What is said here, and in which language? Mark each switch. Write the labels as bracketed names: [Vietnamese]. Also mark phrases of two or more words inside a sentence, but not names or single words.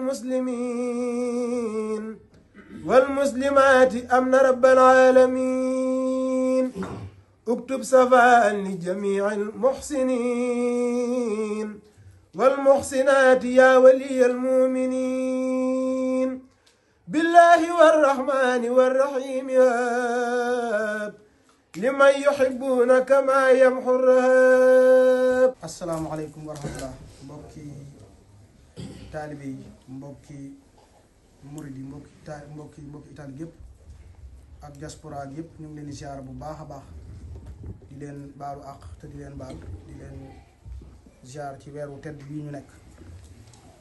[Arabic] المسلمين والمسلمات أمن رب العالمين اكتب صفاء لجميع المحسنين والمحسنات يا ولي المؤمنين بالله والرحمن والرحيم هاب لمن يحبون كما يمحو الرهاب. السلام عليكم ورحمة الله. [Wolof] mbokki taalibe yi mbokki murid yi mbokki Italie gépp ak diaspora yëpp ñu ngi leen di ziar bu baax a baax di leen baalu àq te di leen baal di leen ziar ci weeru tedd bii ñu nekk di